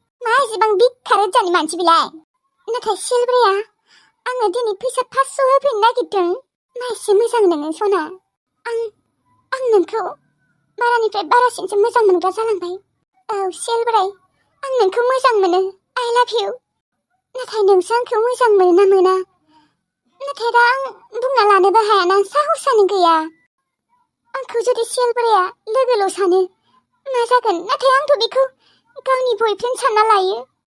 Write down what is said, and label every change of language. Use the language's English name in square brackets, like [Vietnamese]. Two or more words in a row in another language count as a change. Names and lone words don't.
[Bodo] मा एसेबां बिखार जानि मानसि बिलाय। नाथाय सेलग्राया आंनो दिनै फैसा पासस' होफैनो नागिरदों। मा एसे मोजां नोङो सना। आं, आं नोंखौ बारानिफ्राय बारासिनसो मोजां मोनग्रा जालांबाय। औ सेलग्राय, आं नोंखौ मोजां मोनो। [English] I love you। [Bodo] नाथाय नोंसो आंखौ मोजां मोनो ना मोना? नाथाय दा आं बुंना लानोबो हायाना, साहसानो गैया। आंखौ जुदि सेलग्राया लोगोल' सानो, मा जागोन? नाथाय आंथ' बेखौ गावनि बयफ्रेन्ड सानना लायो।